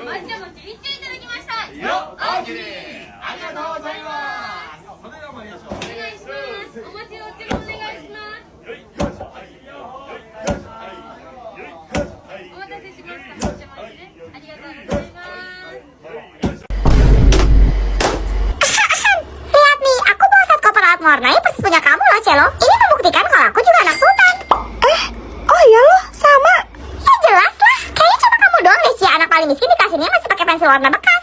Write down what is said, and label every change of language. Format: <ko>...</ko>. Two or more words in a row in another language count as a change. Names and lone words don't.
<ja>抹茶餅一丁いただきました。よっ、大きにありがとうございます。それでは参りましょう。お願いします。お餅お茶もお願いします。お待たせしました。抹茶餅です。ありがとうございます。</ja> <id>Lihat nih, aku bawa set koper alat mewarnai persis punya kamu loh, Celo. Ini membuktikan kalau aku juga anak sultan. Oh iya loh, sama. Ya jelas lah, kayaknya cuma kamu doang deh, Cia, anak paling miskin dikasihnya masih pakai pensil warna bekas.</id>